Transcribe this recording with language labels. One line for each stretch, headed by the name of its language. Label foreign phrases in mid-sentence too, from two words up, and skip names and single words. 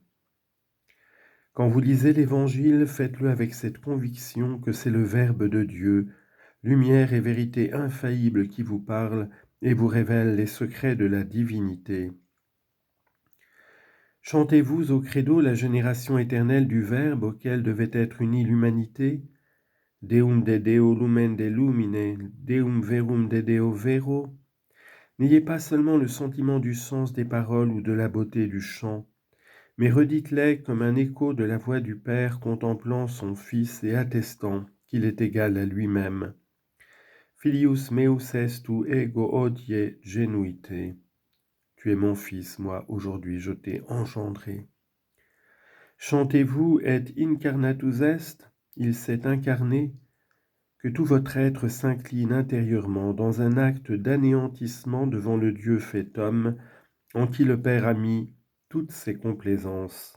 French: Quand vous lisez l'Évangile, faites-le avec cette conviction que c'est le Verbe de Dieu, lumière et vérité infaillible qui vous parle et vous révèle les secrets de la divinité. Chantez-vous au credo la génération éternelle du Verbe auquel devait être unie l'humanité,
Latin: Deum de Deo lumen de lumine, Deum verum de Deo vero.
French: N'ayez pas seulement le sentiment du sens des paroles ou de la beauté du chant, mais redites-les comme un écho de la voix du Père contemplant son Fils et attestant qu'il est égal à lui-même.
Latin: Filius meus est tu ego hodie genuite.
French: Tu es mon Fils, moi aujourd'hui je t'ai engendré. Chantez-vous
Latin: et incarnatus est,
French: il s'est incarné, que tout votre être s'incline intérieurement dans un acte d'anéantissement devant le Dieu fait homme, en qui le Père a mis toutes ses complaisances.